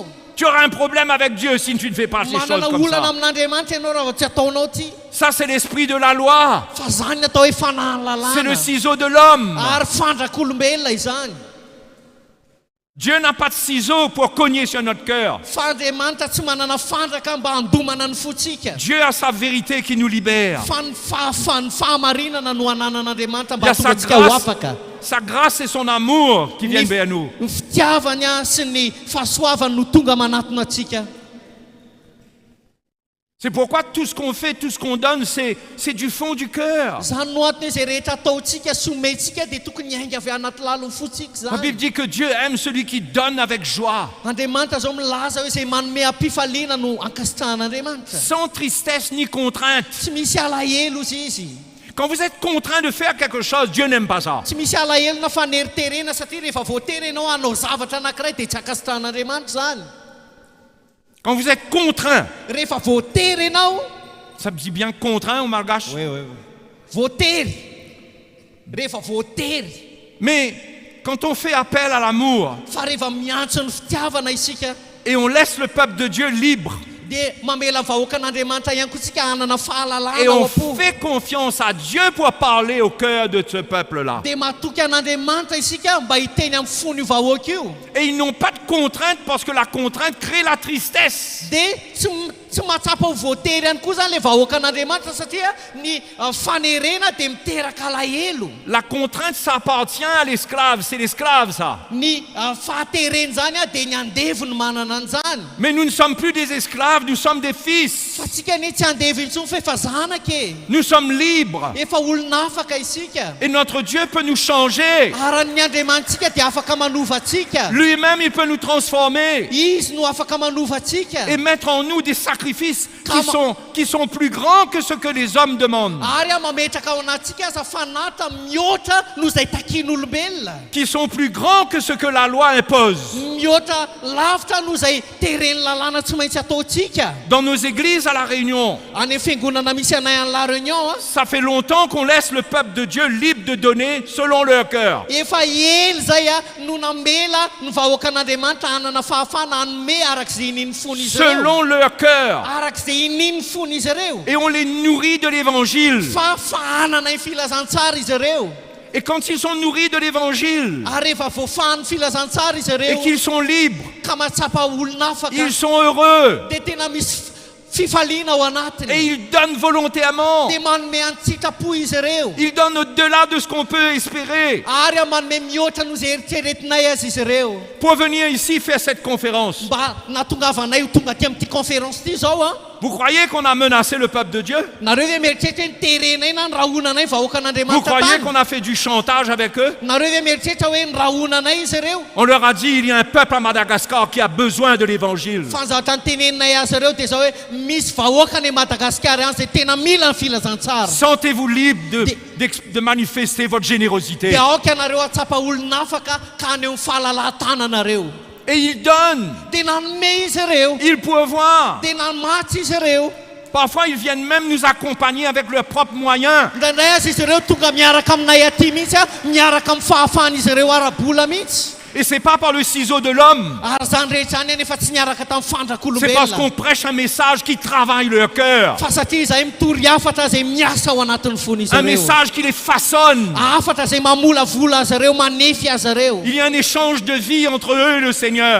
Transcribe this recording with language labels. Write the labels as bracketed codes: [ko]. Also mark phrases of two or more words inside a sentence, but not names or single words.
[fr] Tu auras un problème avec Dieu si tu ne fais pas ces choses [mg] Manana [fr] comme [mg] olana [fr] ça. [mg] amin'Andriamanitra ianao raha tsy ataonao ty. [fr] Ça, c'est l'esprit de la loi. [mg] Fa zany natao hoe fanahy [fr] C'est le [mg] lalàna. [fr] ciseau de l'homme. [mg] Ary fandrak'olombelona izany. [fr] Dieu n'a pas de ciseaux pour cogner sur notre cœur. [mg] Fa Andriamanitra tsy manana fandraka mba handomana ny fotsika. [fr] Dieu a sa vérité qui nous libère. [mg] Fa ny fahamarinana no ananan'Andriamanitra [fr] Il y [mg] mba [fr] a sa [mg] hatonga antsika ho [fr] grâce, [mg] afaka. [fr] sa grâce et son amour qui viennent vers nous. [mg] Ny fitiavany sy ny fahasoavany no tonga manatona atsika. [fr] C'est pourquoi tout ce qu'on fait, tout ce qu'on donne, c'est du fond du cœur. [mg] Zany no antony izay rehetra ataontsika sy omentsika dia tokony hiainga avy anaty lalon'ny fotsika [fr] La [mg] zany. [fr] Bible dit que Dieu aime celui qui donne avec joie, [mg] Andriamanitra zao milaza hoe izay manome ampifaliana no ankasitrahan'Andriamanitra. [fr] sans tristesse ni contrainte. [mg] Tsy misy alahelo izy. [fr] Quand vous êtes contraint de faire quelque chose, Dieu n'aime pas ça. [mg] Tsy misy alahelo na faneriterena satria rehefa voatery ianao hanao zavatra anankiray dia tsy ankasitrahan'Andriamanitra zany. [fr] Quand vous êtes contraint, [mg] Rehefa voatery ianao, [fr] ça me dit bien contraint au malgache. [mg] voatery. Rehefa voatery. [fr] Mais quand on fait appel à l'amour [mg] Fa rehefa miantso ny fitiavana isika [fr] et on laisse le peuple de Dieu libre [mg] dia mamela vahoakan'Andriamanitra ihany koa tsika hanana fahalalana [fr] et [mg] ao [fr] on [mg] am-po. [fr] fait confiance à Dieu pour parler au cœur de ce peuple-là. [mg] Dia matoky an'Andriamanitra isika mba hiteny amin'ny fony io vahoaka io. [fr] Et ils n'ont pas de contrainte parce que la contrainte crée la tristesse. [mg] Dia tsy mahatsapa ho voatery ihany koa zany le vahoakan'Andriamanitra satria ny fanerena dia miteraka alahelo. [fr] La contrainte, ça appartient à l'esclave. C'est l'esclave, ça. [mg] Ny fahatereny zany dia ny andevy no manana an'izany. [fr] Mais nous ne sommes plus des esclaves, nous sommes des fils. [mg] Fa tsika anie tsy andevy intsony fa efa zanaka e. [fr] Nous sommes libres. [mg] Efa olona afaka isika. [fr] Et notre Dieu peut nous changer. [mg] Ary ny Andriamanitsika dia afaka manova atsika. [fr] Lui-même, il peut nous transformer [mg] Izy no afaka manova atsika. [fr] et mettre en nous des sacrifices qui sont plus grands que ce que les hommes demandent, [mg] Ary mametraka ao anatsika aza fanata mihoatra no izay takian'olombelona. [fr] qui sont plus grands que ce que la loi impose. [mg] Mihoatra lavitra no izay tereny lalàna tsy maintsy ataontsika. isika [fr] Dans nos églises à La Réunion, [mg] any amin'ny fiangonana misy anay any La Réunion [fr] ça fait longtemps qu'on laisse le peuple de Dieu libre de donner selon leur cœur. [mg] efa ely zay no nambela ny vahoaka an'Andriamanitra hanana fahafana hanome arak'izay ininy fony izy ireo [fr] Selon leur cœur. [mg] arak'izay ininy fony izy ireo [fr] Et on les nourrit de l'évangile. [mg] fa fahanana ny filazantsara izy ireo [fr] Et quand ils sont nourris de l'évangile [mg] ary rehefa voafahany filazantsara izy [fr] et [mg] ireo [fr] qu'ils sont libres, [mg] ka mahatsapa olona afaka [fr] ils sont heureux [mg] dia tena misy fifaliana ao [fr] et [mg] anatiny [fr] ils donnent volontairement. [mg] dia manome an-tsitrapo izy ireo [fr] Ils donnent au-delà de ce qu'on peut espérer [mg] ary manome mihoatra no zay eritreretinay azy izy ireo [fr] pour venir ici faire cette conférence. [mg] mba natongavanay ho tonga aty amin'ity conférence ity zao a [fr] Vous croyez qu'on a menacé le peuple de Dieu? [mg] nareo ve mieritreritra hoe nyterenay na nyrahonanay vahoaka [fr] Vous [mg] an'Andriamanitra [fr] croyez [mg] tany [fr] qu'on a fait du chantage avec eux? [mg] nareo ve mieritreritra hoe nyrahonanay izy ireo [fr] On leur a dit il y a un peuple à Madagascar qui a besoin de l'évangile. [mg] fanzatra ny teneninay azy ireo dia zao hoe misy vahoaka ny Madagasikara any zay tena mila ny filazantsara [fr] Sentez-vous libre de manifester votre générosité. [mg] dia aoka anareo atsapa olona afaka ka any amin'ny fahalalan-tananareo [fr] Et ils donnent, [mg] dia nanome izy ireo [fr] ils pourvoient. [mg] dia namatsy izy ireo [fr] Parfois ils viennent même nous accompagner avec leurs propres moyens. [mg] indraindray azy izy ireo tonga miaraka aminay aty mihitsy a miaraka amin'ny fahafahan'izy ireo arabola mihitsy [fr] Et c'est pas par le ciseau de l'homme. [mg] ary zany rehetra any nefa tsy niaraka tamin'ny [fr] C'est parce [mg] fandrak'olombelona [fr] qu'on prêche un message qui travaille leur cœur. [mg] fa satria zahay mitory afatra zay miasa ao anatin'ny fony izy [fr] Un [mg] ireo [fr] message qui les façonne. [mg] afatra zay mamolavola azy ireo manefy azy ireo [fr] Il y a un échange de vie entre eux et le Seigneur.